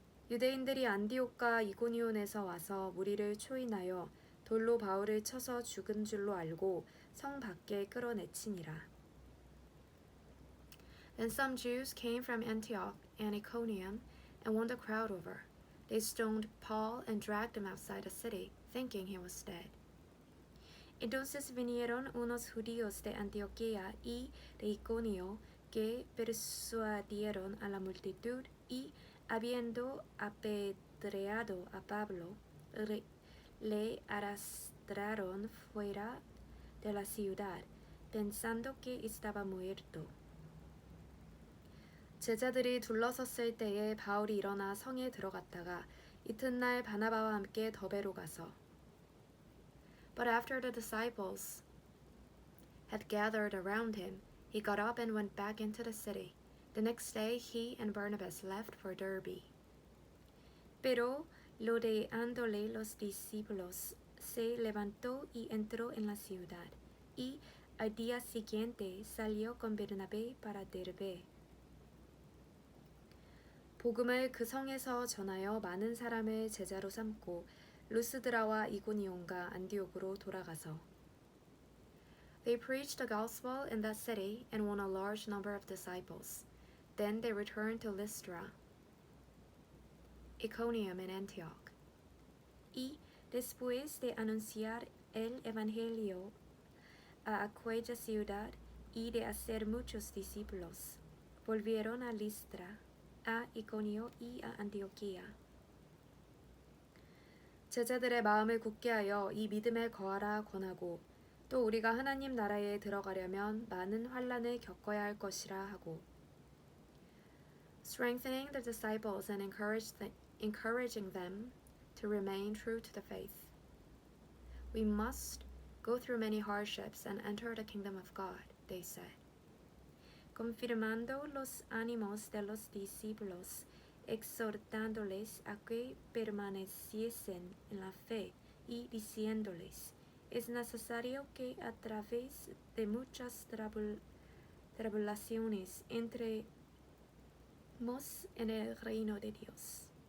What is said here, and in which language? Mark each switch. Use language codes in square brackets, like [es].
[ko] 유대인들이 안디옥과 이고니온에서 와서 무리를 초인하여 돌로 바울을 쳐서 죽은 줄로 알고 성 밖에 끌어내치니라. [en] Then some Jews came from Antioch and Iconium and won the crowd over. They stoned Paul and dragged him outside the city, thinking he was dead. [es] Entonces vinieron unos judíos de Antioquía y de Iconio que persuadieron a la multitud y, habiendo apedreado a Pablo, le arrastraron fuera de la ciudad, pensando que estaba muerto. [ko] 제자들이 둘러섰을 때에 바울이 일어나 성에 들어갔다가 이튿날 바나바와 함께 더베로 가서 [en] But after the disciples had gathered around him, he got up and went back into the city. The next day he and Barnabas left for Derbe. [es] Pero rodeándole los discípulos, se levantó y entró en la ciudad, y al día siguiente salió con Bernabé para Derbe. [ko] 복음을 그 성에서 전하여 많은 사람을 제자로 삼고 루스드라와 이고니온과 안디옥으로 돌아가서 [en] They preached the gospel in that city and won a large number of disciples. Then they returned to Lystra, Iconium and Antioch. [es] Y después de anunciar el evangelio a aquella ciudad y de hacer muchos discípulos, volvieron a Lystra, a Iconio y a Antioquía. [ko] 제자들의 마음을 굳게 하여 이 믿음에 거하라 권하고 또 우리가 하나님 나라에 들어가려면 많은 환난을 겪어야 할 것이라 하고 [en] Strengthening the disciples and encouraging them to remain true to the faith. We must go through many hardships and enter the kingdom of God, they said. [es] Confirmando los ánimos de los discípulos, exhortándoles a que permaneciesen en la fe y diciéndoles, es necesario que a través de muchas tribulaciones entremos en el reino de Dios.